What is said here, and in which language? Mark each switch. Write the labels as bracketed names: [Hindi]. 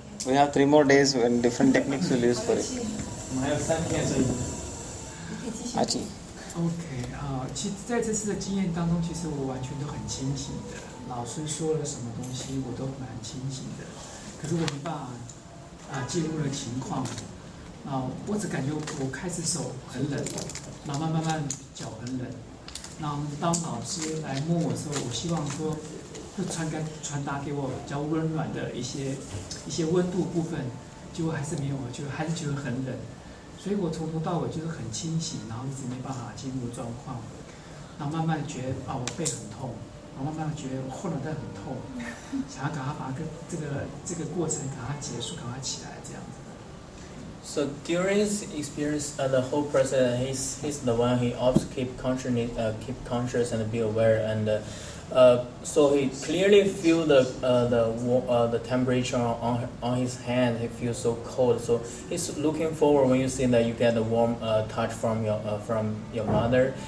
[English] We have 3 more days when different techniques will use for it. [Chinese] 我们还有3天，所以。阿吉。 OK 其实在这次的经验当中，其实我完全都很清醒的。老师说了什么东西，我都蛮清醒的。可是我没办法介入了情况。我只感觉我开始手很冷，然后慢慢脚很冷。然后当老师来摸我的时候，我希望说会传达给我比较温暖的一些温度部分，结果还是没有，还是觉得很冷。所以我从头到尾就是很清醒，然后一直没办法进入状况。然后慢慢觉得我背很痛，然后慢慢觉得我后脑袋很痛，想要赶快把这个过程赶快结束，赶快起来这样子。 [English] So during his experience, the whole person, he's the one he always keep conscious and be aware. And So he clearly feel the temperature on his hand. He feels so cold. So he's looking forward when you see that you get a warm touch from your mother.